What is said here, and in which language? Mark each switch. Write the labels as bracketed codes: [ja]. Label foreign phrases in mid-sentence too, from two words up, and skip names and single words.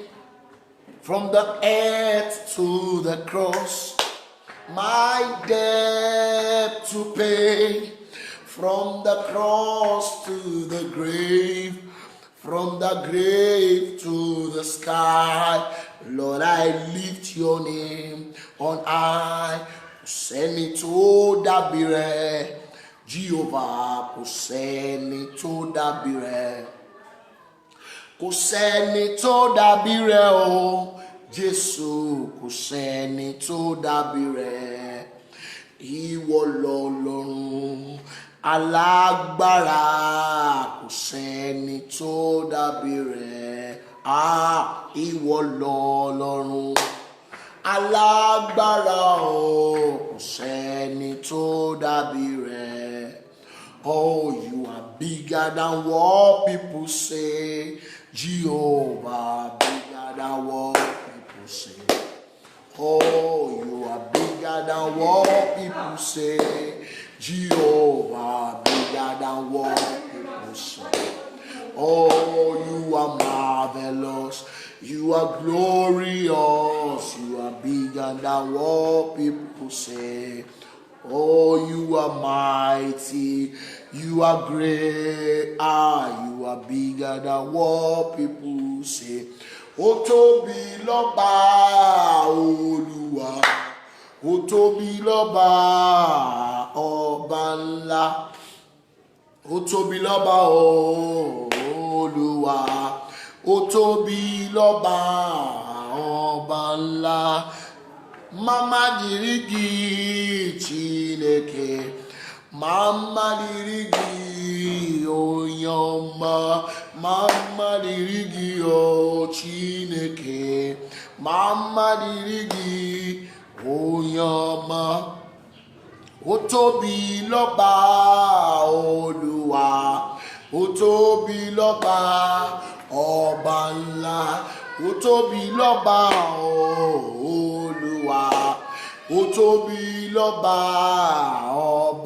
[en] From the earth to the cross, my debt to pay. From the cross to the grave, from the grave to the sky, Lord, I lift your name on high. [yo] Kò sẹ́ni tó dàbí rẹ̀, Jehovah, kò sẹ́ni tó dàbí rẹ̀. Kò sẹ́ni tó dàbí rẹ̀ o, Jésù, kò sẹ́ni tó dàbí rẹ̀. Ìwọ lọ̀lọ́run alágbára, kò sẹ́ni tó dàbí rẹ̀. Ìwọ lọ̀lọ́run alágbára o, kò sẹ́ni tó dàbí rẹ̀. [en] Oh, you are bigger than what people say. Jehovah, bigger than what people say. Oh, you are bigger than what people say. Jehovah, bigger than what people say. Oh, you are marvelous. You are glorious. You are bigger than what people say. Oh, you are mighty. You are great. You are bigger than what people say. [yo] Ó tóbi lọ́ba Olúwa. Ó tóbi lọ́ba ọba ńlá. Ó tóbi lọ́ba Olúwa. Ó tóbi lọ́ba ọba ńlá. [ig] Mama dirigi Chineke, mama dirigi Onyoma, mama dirigi o Chineke, mama dirigi Onyoma. [yo] Ó tóbi lọ́ba Olúwa, ó tóbi lọ́ba ọba ńlá, ó tóbi lọ́ba Olúwa, ó tóbi lọ́ba ọba.